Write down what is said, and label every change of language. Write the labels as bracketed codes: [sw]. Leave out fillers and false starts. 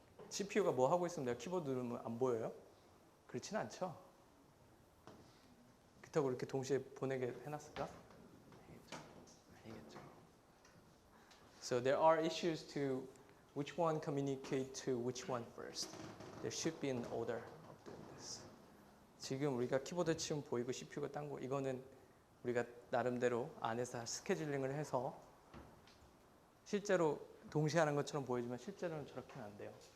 [ko] CPU가 뭐 하고 있으면 내가 키보드 누르면 안 보여요? 그렇진 않죠. 그렇다고 이렇게 동시에 보내게 해놨을까? 아니겠죠. [en] So there are issues to which one communicate to which one first. There should be an order of doing this. [ko] 지금 우리가 키보드 치면 보이고 CPU가 딴 거 이거는 우리가 나름대로 안에서 스케줄링을 해서 실제로 동시에 하는 것처럼 보이지만 실제로는 저렇게는 안 돼요.